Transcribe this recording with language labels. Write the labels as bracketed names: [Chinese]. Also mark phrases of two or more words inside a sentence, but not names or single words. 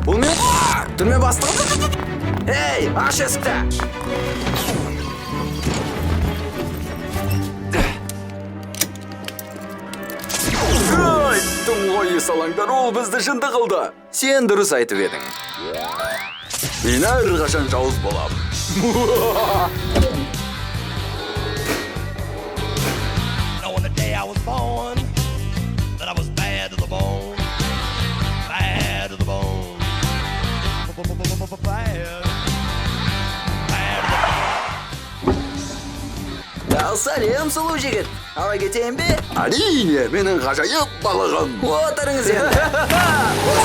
[Kazakh] Бұл мен? Түрме бастығы? Ей, аш есікті! Айттым ғой, салаңдар, ол бізді жынды қылды. Сен дұрыс айтып едің. Мен әрқашан жауыз болам. [English] On the day I was born, that I was bad to the bone, bad to the bone, bad. [Kazakh] Ал сәлем, сұлу жігіт. Ала кетейін бе? Әрине, менің ғажайып балығым. Отырыңыз енді.